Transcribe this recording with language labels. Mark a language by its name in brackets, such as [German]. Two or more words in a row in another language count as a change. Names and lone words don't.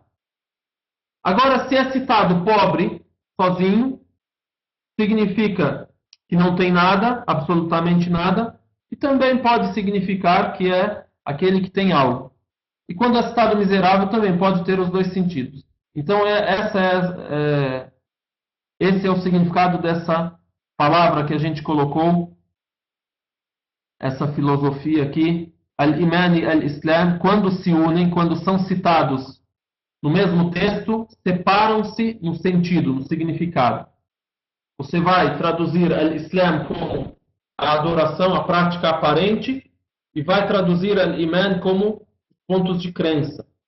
[Portuguese] Agora, se é citado pobre, sozinho, significa que não tem nada, absolutamente nada, e também pode significar que é aquele que tem algo. E quando é citado miserável, também pode ter os dois sentidos. Então, esse é o significado dessa palavra que a gente colocou, essa filosofia aqui, al-Iman e al-Islam, quando se unem, quando são citados no mesmo texto, separam-se no sentido, no significado. Você vai traduzir al-Islam como a adoração, a prática aparente, e vai traduzir al-iman como pontos de crença.